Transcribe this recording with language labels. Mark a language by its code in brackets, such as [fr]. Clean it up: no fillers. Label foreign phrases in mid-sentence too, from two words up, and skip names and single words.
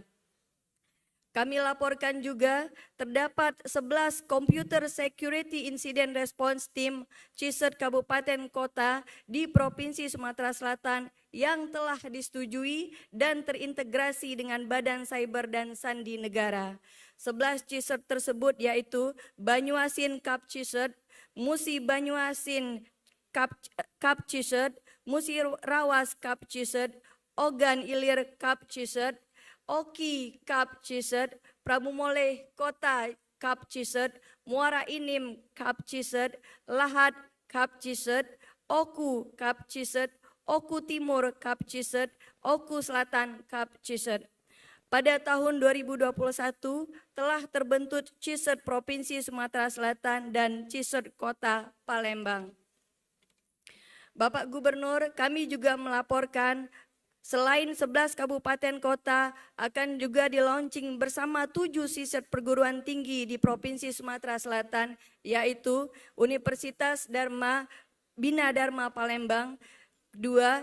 [id] Kami laporkan juga terdapat 11 [en] Computer Security Incident Response Team [id] CISERT Kabupaten Kota di Provinsi Sumatera Selatan yang telah disetujui dan terintegrasi dengan Badan Cyber dan Sandi Negara. 11 CISERT tersebut yaitu Banyuasin Kap CISERT, Musi Banyuasin Kap CISERT, Musi Rawas Kap CISERT, Ogan Ilir Kap CISERT, Oki Kap CISERT, Prabumoleh Kota Kap CISERT, Muara Inim Kap CISERT, Lahat Kap CISERT, Oku Kap CISERT, Oku Timur Kap CISERT, Oku Selatan Kap CISERT. Pada tahun 2021 telah terbentuk CISERT Provinsi Sumatera Selatan dan CISERT Kota Palembang. Bapak Gubernur, kami juga melaporkan selain 11 kabupaten kota akan juga di-launching bersama 7 CISERT perguruan tinggi di Provinsi Sumatera Selatan, yaitu Universitas Bina Dharma Palembang, 2.